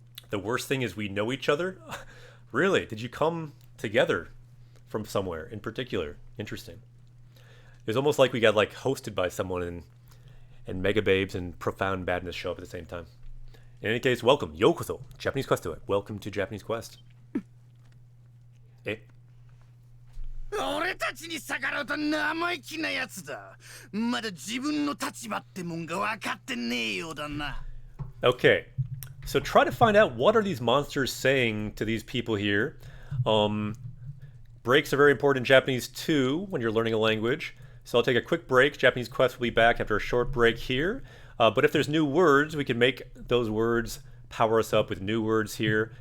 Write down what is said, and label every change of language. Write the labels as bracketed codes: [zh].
[en] The worst thing is we know each other? Really? Did you come together from somewhere in particular? Interesting. It was almost like we got like hosted by someone and Mega Babes and Profound Badness show up at the same time. In any case, welcome. Yokoso. Japanese Quest to it. Welcome to Japanese Quest. [ja] 俺たちに逆らうと生意気なやつだ。まだ自分の立場ってもんが分かってねえようだな。 [en] Okay, so try to find out what are these monsters saying to these people here. Breaks are very important in Japanese too when you're learning a language. So I'll take a quick break. Japanese Quest will be back after a short break here. But if there's new words, we can make those words power us up with new words here.